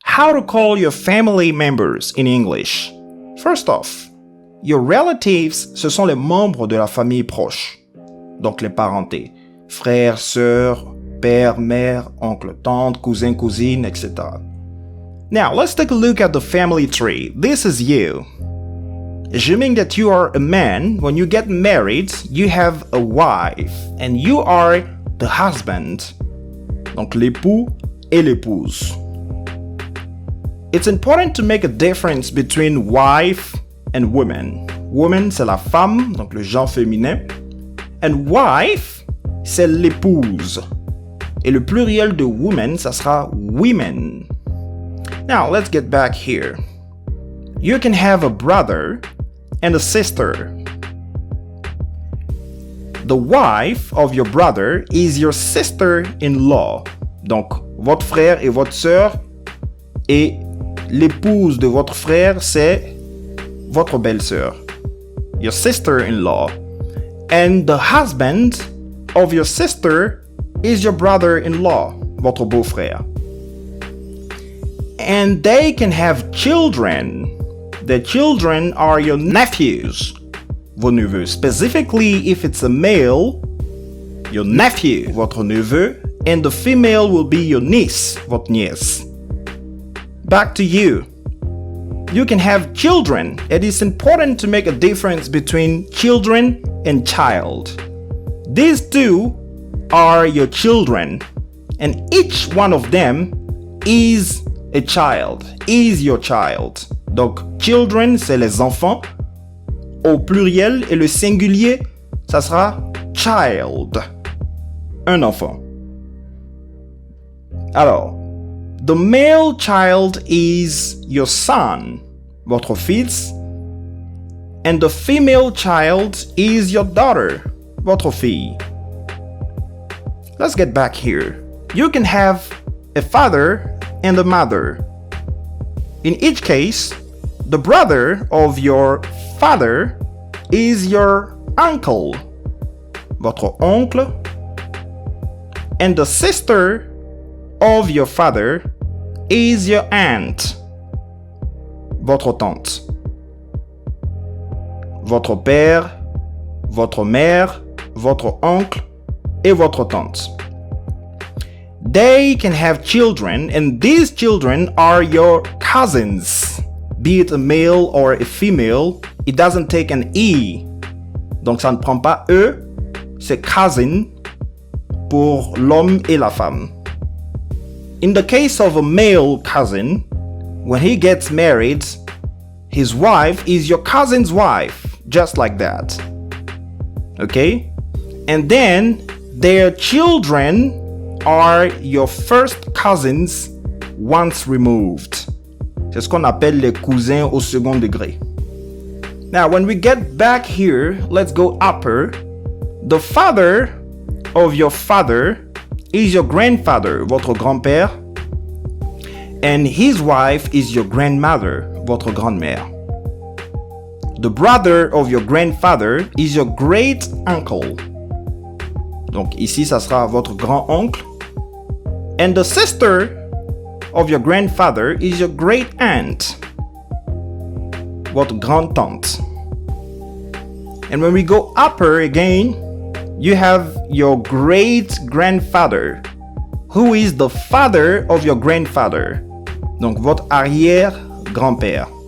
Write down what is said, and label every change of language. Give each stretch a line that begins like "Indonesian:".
English: how to call your family members in English. First off, your relatives,
French: ce sont les membres de la famille proche. Donc les parentés. Frères, sœurs, père, mère, oncle, tante, cousin, cousine, etc.
English: Now, let's take a look at the family tree. This is you. Assuming that you are a man, when you get married, you have a wife, and you are the husband.
French: Donc l'époux et l'épouse.
English: It's important to make a difference between wife and woman.
French: Woman, c'est la femme, donc le genre féminin.
English: And wife,
French: c'est l'épouse. Et le pluriel de woman, ça sera women.
English: Now, let's get back here. You can have a brother and a sister. The wife of your brother is your sister-in-law.
French: Donc, votre frère et votre sœur, et l'épouse de votre frère, c'est votre belle-sœur.
English: Your sister-in-law. And the husband of your sister is your brother-in-law,
French: votre beau-frère.
English: And they can have children. The children are your nephews,
French: vos neveux.
English: Specifically, if it's a male, your nephew,
French: votre neveu,
English: and the female will be your niece,
French: votre nièce.
English: Back to you. You can have children. It is important to make a difference between children and child. These two are your children, and each one of them is a child, is your child.
French: Donc, children, c'est les enfants, au pluriel, et le singulier, ça sera child, un enfant.
English: Alors, the male child is your son,
French: votre fils,
English: and the female child is your daughter,
French: votre fille.
English: Let's get back here. You can have a father and a mother. In each case, the brother of your father is your uncle,
French: votre oncle,
English: and the sister of your father is your aunt,
French: votre tante. Votre père, votre mère, votre oncle et votre tante.
English: They can have children, and these children are your cousins. Be it a male or a female, it doesn't take an E.
French: Donc ça ne prend pas E, c'est cousin pour l'homme et la femme.
English: In the case of a male cousin, when he gets married, his wife is your cousin's wife, just like that. Okay? And then their children are your first cousins once removed.
French: C'est ce qu'on appelle les cousins au second degré.
English: Now, when we get back here, let's go upper. The father of your father is your grandfather,
French: votre grand-père.
English: And his wife is your grandmother,
French: votre grand-mère.
English: The brother of your grandfather is your great-uncle.
French: Donc ici, ça sera votre grand-oncle.
English: And the sister of your grandfather is your great-aunt,
French: votre grand-tante.
English: And when we go upper again, you have your great-grandfather, who is the father of your grandfather.
French: Donc votre arrière-grand-père.